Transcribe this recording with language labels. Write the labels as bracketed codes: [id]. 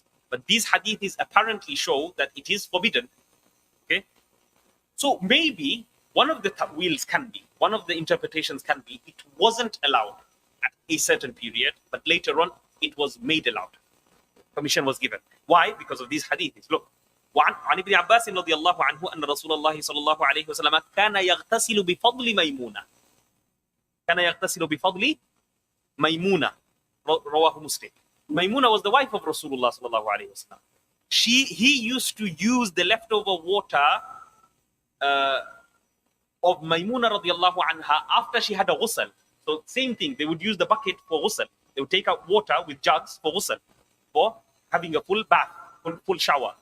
[en] But these hadiths apparently show that it is forbidden. Okay, so maybe one of the ta'wils can be, one of the interpretations can be, it wasn't allowed at a certain period, but later on it was made allowed. Permission was given. Why? Because of these hadiths. [ar] Look, عن ابن عباس رضي الله عنه أن رسول الله صلى الله عليه وسلم كان يغتسل بفضل ميمونة. كان يغتسل بفضل ميمونة. رواه مسلم. [en] Maimuna was the wife of Rasulullah sallallahu alaihi wasallam. He used to use the leftover water of Maimuna radiallahu anha after she had a ghusl. So same thing, they would use the bucket for ghusl. They would take out water with jugs for ghusl, for having a full bath, full shower.